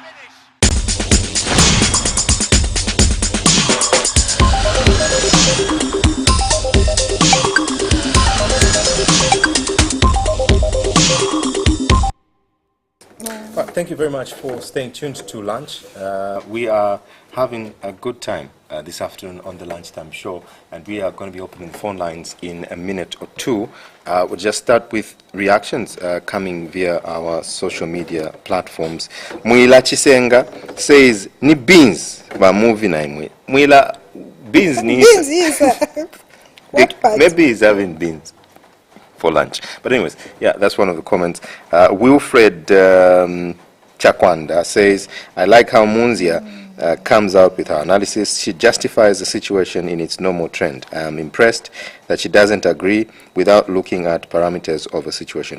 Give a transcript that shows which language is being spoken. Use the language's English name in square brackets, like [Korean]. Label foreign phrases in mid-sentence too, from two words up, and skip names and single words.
[English] Thank you very much for staying tuned to lunch. We are having a good time this afternoon on the Lunchtime Show, and we are going to be opening phone lines in a minute or two. We'll just start with reactions coming via our social media platforms. [Bemba] Mwila Chisenga says, ni beans ba Muvi na imwe. Mwila, beans ni... [English] Beans is what part? Maybe he's having beans for lunch. But anyways, yeah, that's one of the comments. Wilfred Chakwanda says, I like how Munzia comes out with her analysis. She justifies the situation in its normal trend. I am impressed that she doesn't agree without looking at parameters of a situation.